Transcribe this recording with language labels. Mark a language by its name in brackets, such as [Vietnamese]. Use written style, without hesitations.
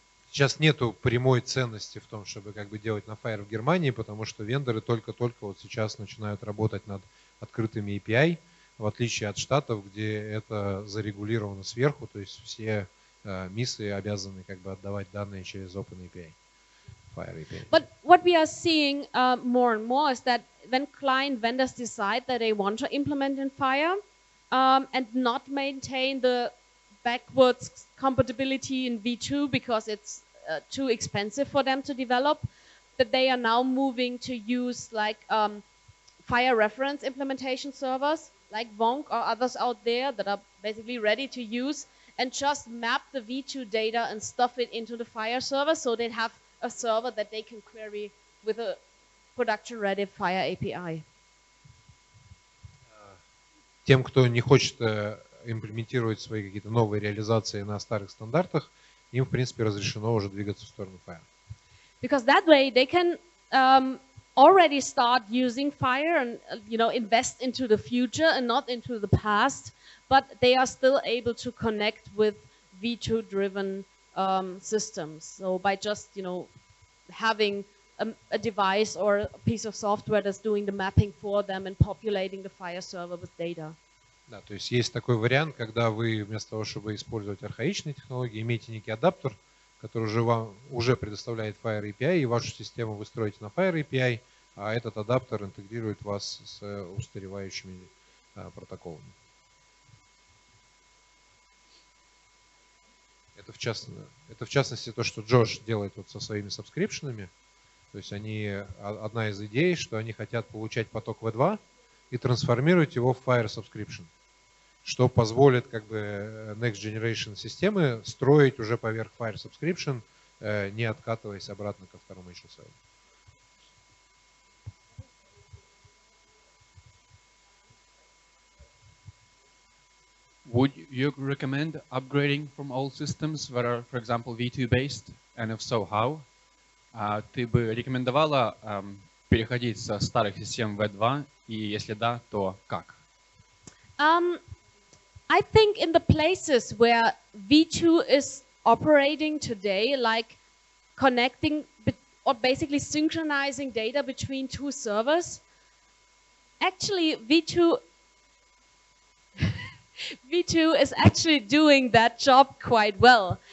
[Russian] Сейчас нету прямой ценности в том, чтобы как бы делать на FHIR в Германии, потому что вендоры только-только вот сейчас начинают работать над открытыми API, в отличие от Штатов, где это зарегулировано сверху, то есть все миссы обязаны как бы отдавать данные через Open API, FHIR API. [English] But what we are seeing more and more is that when client vendors decide that they want to implement in FHIR and not maintain the backwards compatibility in V2 because it's too expensive for them to develop, that they are now moving to use like FHIR reference implementation servers like Vonk or others out there that are basically ready to use and just map the V2 data and stuff it into the FHIR server so they have a server that they can query with a production-ready FHIR API. [Russian] Тем, кто не хочет имплементировать свои какие-то новые реализации на старых стандартах, им, в принципе, разрешено уже двигаться в сторону FHIR. [English] Because that way they can already start using FHIR and invest into the future and not into the past, but they are still able to connect with V2-driven systems. So by just having a device or a piece of software that's doing the mapping for them and populating the FHIR server with data. [Russian] Да, то есть есть такой вариант, когда вы вместо того, чтобы использовать архаичные технологии, имеете некий адаптер, который вам уже предоставляет FHIR API, и вашу систему вы строите на FHIR API, а этот адаптер интегрирует вас с устаревающими протоколами. Это в частности то, что Джош делает вот со своими сабскрипшенами. То есть одна из идей, что они хотят получать поток V2 и трансформировать его в FHIR subscription, что позволит как бы [English] next generation [Russian] системы строить уже поверх FHIR subscription, не откатываясь обратно ко второму HL7. [English] Would you recommend upgrading from old systems that are, for example, V2 based? And if so, how? [Russian] Ты бы рекомендовала переходить со старых систем V2, и если да, то как? [English] I think in the places where V2 is operating today, like connecting or basically synchronizing data between two servers, actually V2 is actually doing that job quite well.